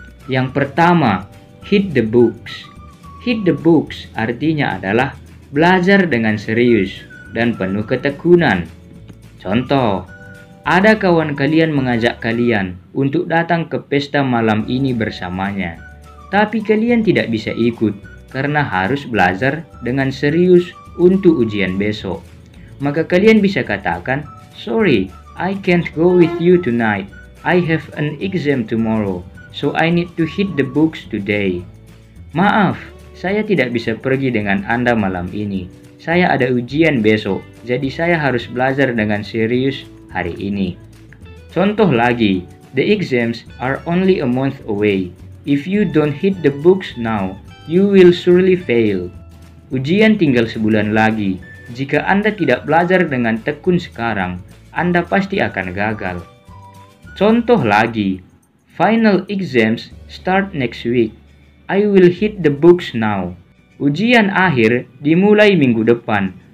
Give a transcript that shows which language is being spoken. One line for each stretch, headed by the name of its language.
Indonesian: Yang pertama, hit the books. Hit the books artinya adalah belajar dengan serius dan penuh ketekunan. Contoh, ada kawan kalian mengajak kalian untuk datang ke pesta malam ini bersamanya. Tapi kalian tidak bisa ikut karena harus belajar dengan serius untuk ujian besok. Maka kalian bisa katakan,
English: "Sorry, I can't go with you tonight. I have an exam tomorrow, so I need to hit the books today."
Indonesian: Maaf, saya tidak bisa pergi dengan Anda malam ini. Saya ada ujian besok, jadi saya harus belajar dengan serius hari ini. Contoh lagi,
English: the exams are only a month away. If you don't hit the books now, you will surely fail.
Indonesian: Ujian tinggal sebulan lagi. Jika Anda tidak belajar dengan tekun sekarang, Anda pasti akan gagal. Contoh lagi,
English: final exams start next week. I will hit the books now.
Indonesian: Ujian akhir dimulai minggu depan.